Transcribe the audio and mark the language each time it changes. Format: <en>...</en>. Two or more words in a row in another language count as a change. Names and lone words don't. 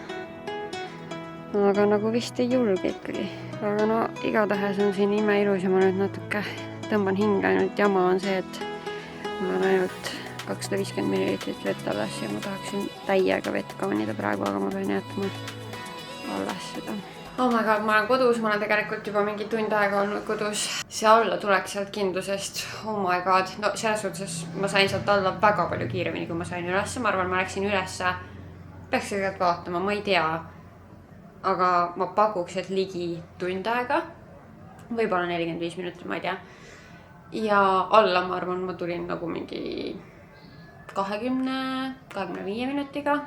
<et>Aga nagu vist ei julge ikkagi. Aga no igatahes on siin ime ilus ja ma nüüd natuke tõmban hinge. Ainult jama on see, et mul on ainult 250 ml vett alles ja ma tahaksin täiega vett kaunida praegu, aga ma pean jätma alles seda.</et> <en>Oh my god,</en> <et>ma olen kodus, ma olen tegelikult juba mingi tund aega olnud kodus. See alla tuleks sealt kindlusest.</et> <en>Oh my god.</en> <et>No selles suhtes ma sain sealt alla väga palju kiiremini, kui ma sain ülesse. Ma arvan, ma läksin ülesse. Peaks tegelikult vaatama, ma ei tea. Aga ma pakuks, et ligi tund aega. Võib-olla 45 minutit, ma ei tea. Ja alla, ma arvan, ma tulin nagu mingi 20-25 minutiga.</et>